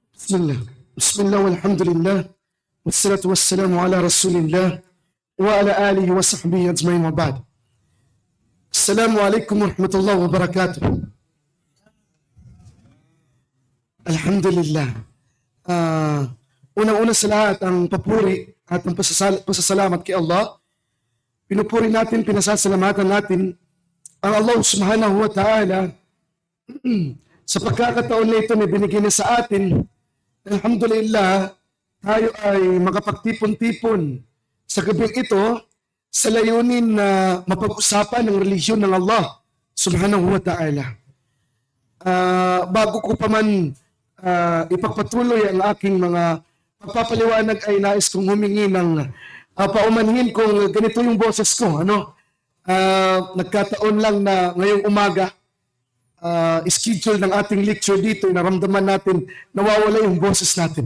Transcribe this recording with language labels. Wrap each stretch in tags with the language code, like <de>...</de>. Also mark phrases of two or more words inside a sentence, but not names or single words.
<ar>بسم الله والحمد لله. والصلاة والسلام على رسول الله وعلى آله وصحبه أجمعين وبعد. السلام عليكم ورحمة الله وبركاته. الحمد لله.</ar> <tl>Unang-una sa lahat, ang papuri at ang pasasalamat kay Allah. Pinupuri natin, pinasasalamatan natin ang Allah</tl> <ar>سبحانه وتعالى</ar> <tl>sa pagkakataon na ito na binigyan niya sa atin. Alhamdulillah, tayo ay makapagtipon-tipon sa gabing ito sa layunin na mapag-usapan ng relihiyon ng Allah</tl> <ar>سبحانه وتعالى.</ar> <tl>Bago ko pa man ipagpatuloy ang aking mga pagpapaliwanag, ay nais kong humingi ng paumanhin kung ganito yung boses ko. Nagkataon lang na ngayong umaga, schedule ng ating lecture dito, naramdaman natin nawawala yung boses natin.</tl>